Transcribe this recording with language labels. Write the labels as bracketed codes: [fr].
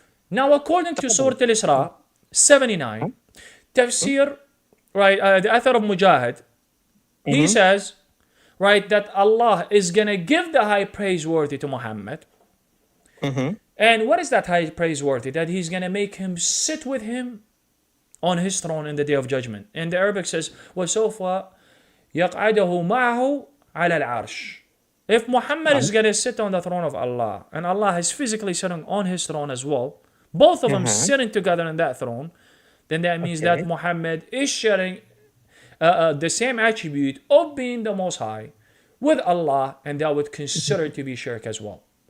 [en] Now, according to Surah Al-Isra 79, Tafsir, right, the author of Mujahid, he says, right, that Allah is gonna give the high praiseworthy to Muhammad. And what is that high praiseworthy? That he's gonna make him sit with him on his throne in the day of judgment. And the Arabic says, [ar] وَسَوْفَ يَقْعَدَهُ مَعَهُ عَلَى الْعَرْشِ. [en] If Muhammad is going to sit on the throne of Allah, and Allah is physically sitting on his throne as well, both of them sitting together on that throne, then that means that Muhammad is sharing the same attribute of being the Most High with Allah, and that would consider to be shirk as well.